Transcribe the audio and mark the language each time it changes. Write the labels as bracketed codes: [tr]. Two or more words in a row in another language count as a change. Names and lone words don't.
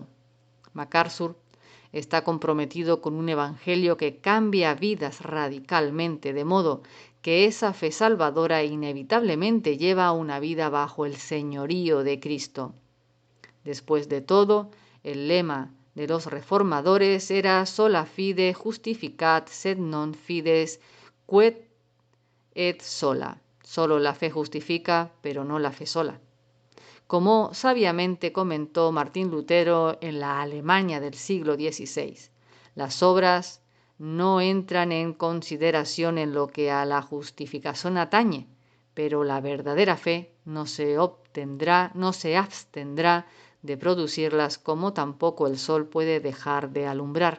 [es] MacArthur está comprometido con un evangelio que cambia vidas radicalmente, de modo que esa fe salvadora inevitablemente lleva a una vida bajo el señorío de Cristo. Después de todo, el lema de los reformadores era [la] sola fide justificat sed non fides quod et sola. [es] Solo la fe justifica, pero no la fe sola. Como sabiamente comentó Martín Lutero en la Alemania del siglo XVI, las obras no entran en consideración en lo que a la justificación atañe, pero la verdadera fe no se abstendrá de producirlas, como tampoco el sol puede dejar de alumbrar.